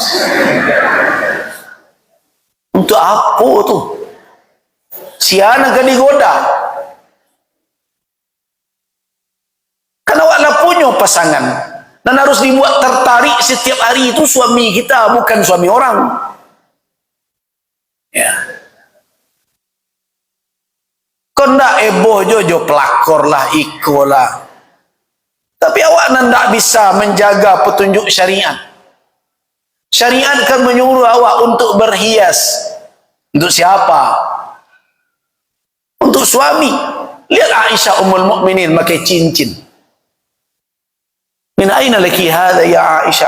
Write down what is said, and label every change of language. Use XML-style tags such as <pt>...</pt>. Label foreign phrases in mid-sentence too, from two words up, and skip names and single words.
<id>Untuk apa tu?</id> <min>Siana kan digoda.</min> <id>Karena awaklah punya pasangan dan harus dibuat tertarik setiap hari itu suami kita, bukan suami orang. Ya.</id> <min>Kau ndak eboh jojo pelakor lah, iko lah.</min> <id>Tapi awak tidak bisa menjaga petunjuk syariat. Syariat akan menyuruh awak untuk berhias. Untuk siapa? Untuk suami. Lihat Aisyah Ummul Mukminin pakai cincin.</id> <ar>من أين لكِ هذا يا عائشة?</ar>